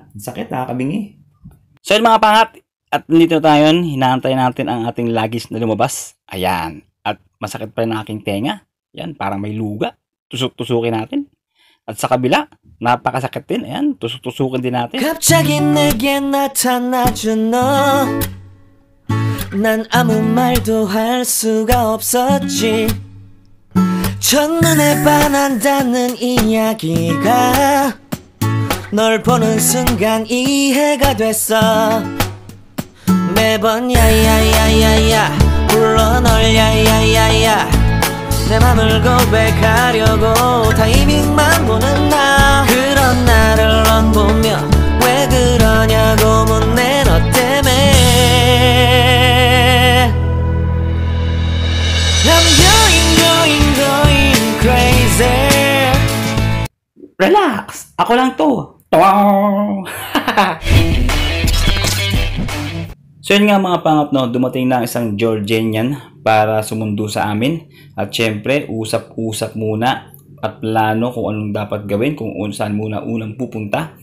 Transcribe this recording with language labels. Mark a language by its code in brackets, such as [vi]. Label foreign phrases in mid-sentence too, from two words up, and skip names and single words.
[tl] Ang sakit, nakakabingi. So yung mga pangat, at andito na tayo, hinahantay natin ang ating luggage na lumabas. Ayan. At masakit pa rin ang aking tenga. Ayan, parang may luga. Tusok-tusukin natin. At sa kabila, napakasakit din. Ayan, tusuk-tusukin din natin. [ko] 갑자기 내게 나타나준 너 난 아무 말도 할 수가 없었지 첫눈에 반한다는 이야기가 널 보는 순간 이해가 됐어 매번 야야야야야 불러 널 야야야야 내 맘을 고백하려고 타이밍만 보는 나 그런 나를 넌 보며 왜 그러냐고 묻네 너 때문에 [en] I'm going crazy [tl] Relax! Ako lang to! So yun nga mga pangat, no, dumating na isang Georgian para sumundo sa amin. At syempre, usap-usap muna at plano kung anong dapat gawin, kung saan muna unang pupunta.